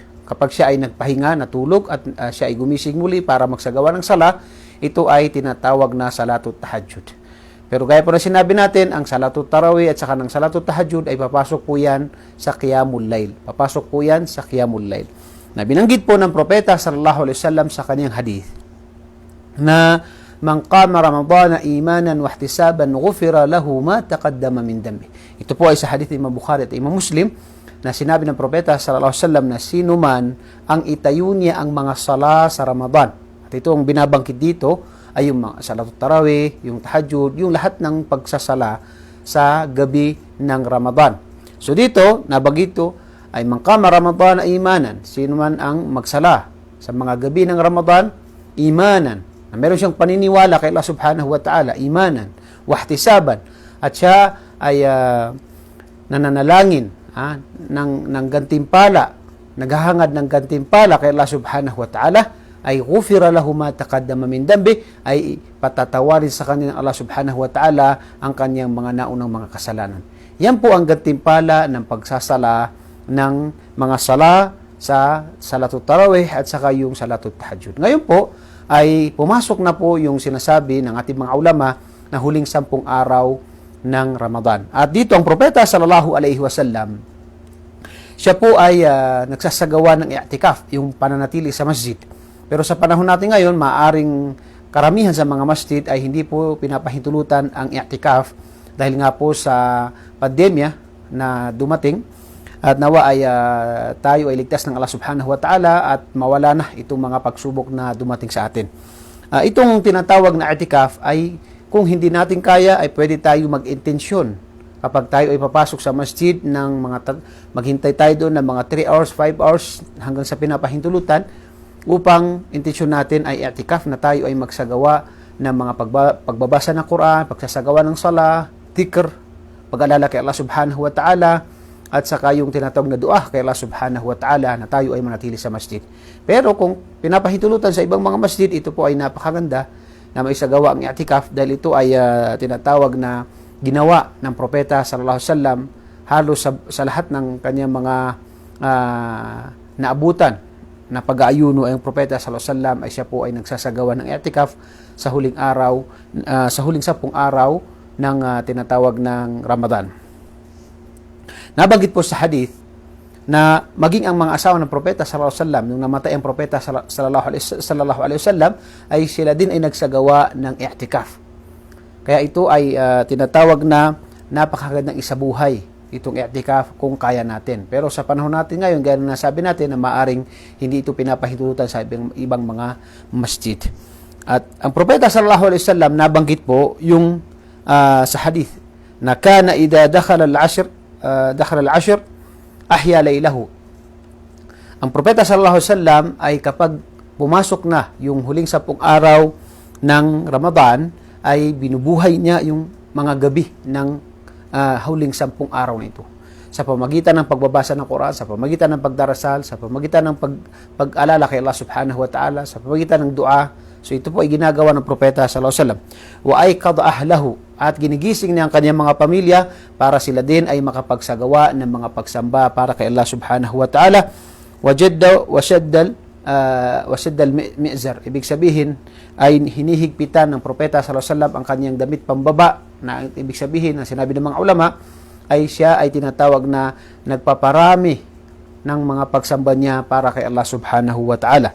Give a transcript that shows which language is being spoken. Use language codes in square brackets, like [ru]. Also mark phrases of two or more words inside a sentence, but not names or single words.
[tl] Kapag siya ay nagpahinga, natulog at siya ay gumising muli para magsagawa ng sala, ito ay tinatawag na [ar] صلاة التهجد. [tl] Pero gaya po na sinabi natin, ang [ar] صلاة التراويح [tl] at saka ng [ar] صلاة التهجد [tl] ay papasok po yan sa [ar] قيام الليل. [tl] Papasok po yan sa [ar] قيام الليل. [tl] Na binanggit po ng propeta [ar] صلى الله عليه وسلم [tl] sa kanyang hadith na [ar] من قام رمضان إيمانا واحتسابا غفر له ما تقدم من ذنبه. [tl] Ito po ay sa hadith ni Imam Bukhari at Imam Muslim na sinabi ng propeta [ar] صلى الله عليه وسلم [tl] na sino man ang itayo niya ang mga sala sa Ramadan. At ito ang binabangkit dito ay yung mga [ar] صلاة التراويح, [tl] yung Tahajjud, yung lahat ng pagsasala sa gabi ng Ramadan. So dito, nabagito ay [ar] من قام رمضان إيمانا. [tl] Sino man ang magsala sa mga gabi ng Ramadan, imanan. Na meron siyang paniniwala kay Allah [ar] سبحانه وتعالى, إيمانا واحتسابا. [tl] At siya ay nananalangin ng gantimpala, naghahangad ng gantimpala kay Allah [ar] سبحانه وتعالى, [tl] ay [ar] غفر له ما تقدم من ذنبه, [tl] ay patatawarin sa kanya ng Allah [ar] سبحانه وتعالى [tl] ang kanyang mga naunang mga kasalanan. Yan po ang gantimpala ng pagsasala ng mga sala sa [ar] صلاة التراويح [tl] at saka yung [ar] صلاة التهجد. [tl] Ngayon po ay pumasok na po yung sinasabi ng ating mga ulama na huling 10 araw ng Ramadan. At dito ang propeta [ar] صلى الله عليه وسلم, [tl] siya po ay nagsasagawa ng i'tikaf, yung pananatili sa masjid. Pero sa panahon natin ngayon, maaring karamihan sa mga masjid ay hindi po pinapahintulutan ang i'tikaf dahil nga po sa pandemya na dumating. At nawa ay tayo ay ligtas ng Allah [ar] سبحانه وتعالى [tl] at mawala na itong mga pagsubok na dumating sa atin. Itong tinatawag na i'tikaf ay kung hindi natin kaya ay pwede tayo mag-intensyon. Kapag tayo ay papasok sa masjid ng maghintay tayo doon ng mga 3 hours, 5 hours hanggang sa pinapahintulutan upang intensyon natin ay i'tikaf na tayo ay magsagawa ng mga pagbabasa ng Quran, pagsasagawa ng sala, dhikr, pag-alala kay Allah [ar] سبحانه وتعالى, [tl] at saka yung tinatawag na dua kay Allah [ar] سبحانه وتعالى [tl] na tayo ay manatili sa masjid. Pero kung pinapahintulutan sa ibang mga masjid, ito po ay napakaganda na may isagawa ang i'tikaf dahil ito ay tinatawag na ginawa ng propeta [ar] صلى الله عليه وسلم [tl] halos sa lahat ng kanyang mga naabutan na pag-aayuno ay ang propeta [ar] صلى الله عليه وسلم [tl] ay siya po ay nagsasagawa ng i'tikaf sa huling 10 araw ng tinatawag ng Ramadan. Nabanggit po sa hadith na maging ang mga asawa ng propeta [ar] صلى الله عليه وسلم [tl] nung namatay ang propeta [ar] صلى الله عليه وسلم [tl] ay sila din ay nagsagawa ng i'tikaf. Kaya ito ay tinatawag na napakagandang isabuhay itong i'tikaf kung kaya natin. Pero sa panahon natin ngayon, gaya na nasabi natin na maaring hindi ito pinapahintulutan sa ibang mga masjid. At ang propeta [ar] صلى الله عليه وسلم [tl] nabanggit po yung sa hadith na [ar] كان إذا دخل العشر أحيا ليله. [tl] Ang propeta [ar] صلى الله عليه وسلم [tl] ay kapag pumasok na yung huling 10 araw ng Ramadan ay binubuhay niya yung mga gabi ng huling 10 araw na ito. Sa pamagitan ng pagbabasa ng Quran, sa pamagitan ng pagdarasal, sa pamagitan ng pag-alala kay Allah [ar] سبحانه وتعالى, [tl] sa pamagitan ng dua. So ito po ay ginagawa ng propeta [ar] صلى الله عليه وسلم. وأيقظ أهله, [tl] at ginigising niya ang kanyang mga pamilya para sila din ay makapagsagawa ng mga pagsamba para kay Allah [ar] سبحانه وتعالى. وشد المئزر. [tl] Ibig sabihin ay hinihigpitan ng propeta [ar] صلى الله عليه وسلم [tl] ang kanyang damit pambaba, na ibig sabihin na sinabi ng mga ulama ay siya ay tinatawag na nagpaparami ng mga pagsamba niya para kay Allah [ar] سبحانه وتعالى.